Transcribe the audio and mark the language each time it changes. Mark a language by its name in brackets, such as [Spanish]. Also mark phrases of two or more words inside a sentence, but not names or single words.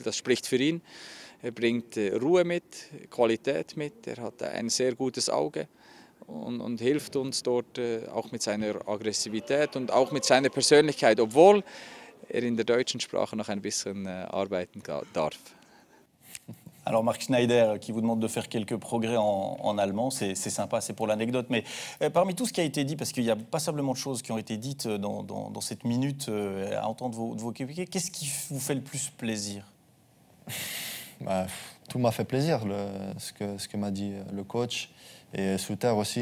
[German] Das spricht für ihn. Er bringt Ruhe mit, Qualität mit, er hat ein sehr gutes Auge und hilft uns dort auch mit seiner Aggressivität und auch mit seiner Persönlichkeit, obwohl er in der deutschen Sprache noch ein bisschen arbeiten darf. [French] Alors Marc Schneider qui vous demande de faire quelques progrès en allemand, c'est sympa, c'est pour l'anecdote. Mais parmi tout ce qui a été dit, parce qu'il y a passablement de choses qui ont été dites dans cette minute à entendre vos coéquipiers, qu'est-ce qui vous fait le plus plaisir? Bah, tout m'a fait plaisir, ce que m'a dit le coach et Souter aussi.